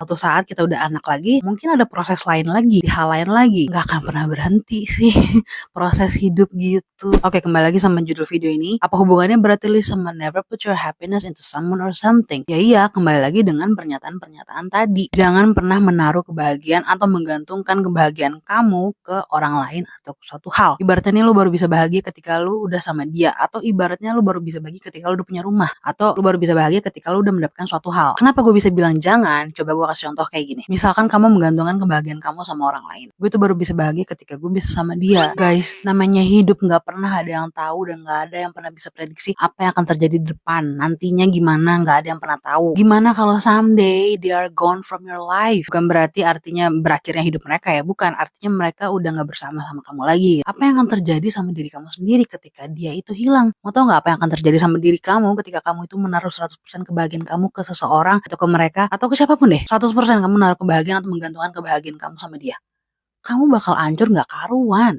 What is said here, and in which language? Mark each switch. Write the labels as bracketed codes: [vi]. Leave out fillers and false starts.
[id] Suatu saat kita udah anak lagi, mungkin ada proses lain lagi, hal lain lagi, nggak akan pernah berhenti sih proses hidup gitu. Oke, kembali lagi sama judul video ini. Apa hubungannya berarti sama [en] never put your happiness into someone or something? [id] Ya iya, kembali lagi dengan pernyataan-pernyataan tadi. Jangan pernah menaruh kebahagiaan atau menggantungkan kebahagiaan kamu ke orang lain atau ke suatu hal. Ibaratnya nih lu baru bisa bahagia ketika lu udah sama dia, atau ibaratnya lu baru bisa bahagia ketika lu udah punya rumah, atau lu baru bisa bahagia ketika lu udah mendapatkan suatu hal. Kenapa gue bisa bilang jangan? Coba gue kasih contoh kayak gini. Misalkan kamu menggantungkan kebahagiaan kamu sama orang lain. Gue tuh baru bisa bahagia ketika gue bisa sama dia. Guys, namanya hidup gak pernah ada yang tahu dan gak ada yang pernah bisa prediksi apa yang akan terjadi di depan. Nantinya gimana, gak ada yang pernah tahu. Gimana kalau [en] someday they are gone from your life? [id] Bukan berarti artinya berakhirnya hidup mereka ya. Bukan, artinya mereka udah gak bersama sama kamu lagi. Apa yang akan terjadi sama diri kamu sendiri ketika dia itu hilang? Mau tau gak apa yang akan terjadi sama diri kamu ketika kamu itu menaruh 100% kebahagiaan kamu ke seseorang atau ke mereka atau ke siapapun deh. 100% kamu menaruh kebahagiaan atau menggantungkan kebahagiaan kamu sama dia. Kamu bakal hancur gak karuan.